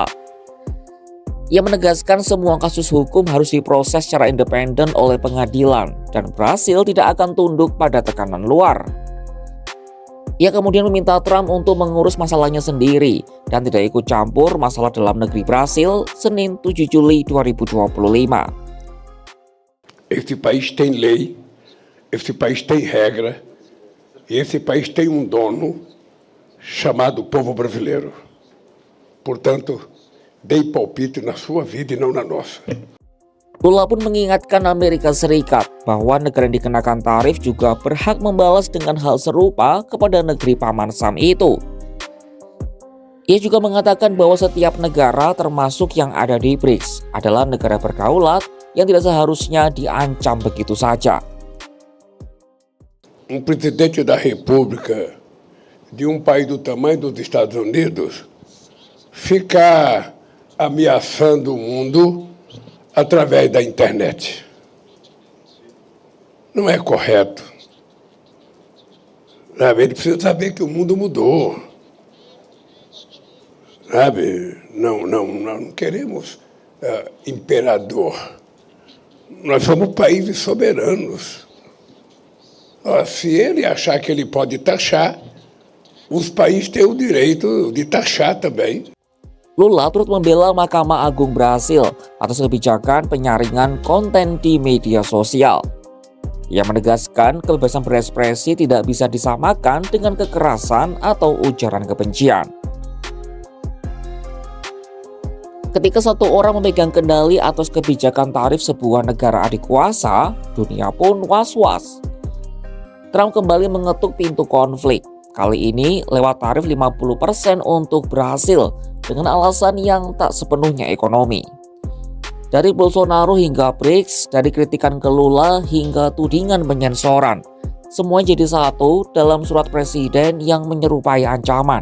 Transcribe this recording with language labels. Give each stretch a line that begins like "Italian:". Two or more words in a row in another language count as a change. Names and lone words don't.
Indonesian: Ia menegaskan semua kasus hukum harus diproses secara independen oleh pengadilan dan Brasil tidak akan tunduk pada tekanan luar. Ia kemudian meminta Trump untuk mengurus masalahnya sendiri dan tidak ikut campur masalah dalam negeri Brasil Senin 7 Juli 2025.
Portuguese: Esse país tem lei, esse país tem regra, e esse país tem dono chamado povo brasileiro. Portanto, dei palpite na sua vida e não na nossa.
Indonesian: Lula pun mengingatkan Amerika Serikat bahwa negara yang dikenakan tarif juga berhak membalas dengan hal serupa kepada negeri paman Sam itu. Ia juga mengatakan bahwa setiap negara termasuk yang ada di BRICS adalah negara berdaulat yang tidak seharusnya diancam begitu saja.
Portuguese: Presidente da República de país do tamanho dos Estados Unidos ficar ameaçando o mundo através da internet. Não é correto. Sabe? Ele precisa saber que o mundo mudou. Sabe? Não queremos imperador. Nós somos países soberanos. Se ele achar que ele pode taxar, os países têm o direito de taxar também.
Indonesian: Lula turut membela Mahkamah Agung Brasil atas kebijakan penyaringan konten di media sosial. Ia menegaskan kebebasan berekspresi tidak bisa disamakan dengan kekerasan atau ujaran kebencian. Ketika satu orang memegang kendali atas kebijakan tarif sebuah negara adik kuasa, dunia pun was-was. Trump kembali mengetuk pintu konflik, kali ini lewat tarif 50% untuk Brasil dengan alasan yang tak sepenuhnya ekonomi. Dari Bolsonaro hingga BRICS, dari kritikan ke Lula hingga tudingan penyensoran, semua jadi satu dalam surat presiden yang menyerupai ancaman.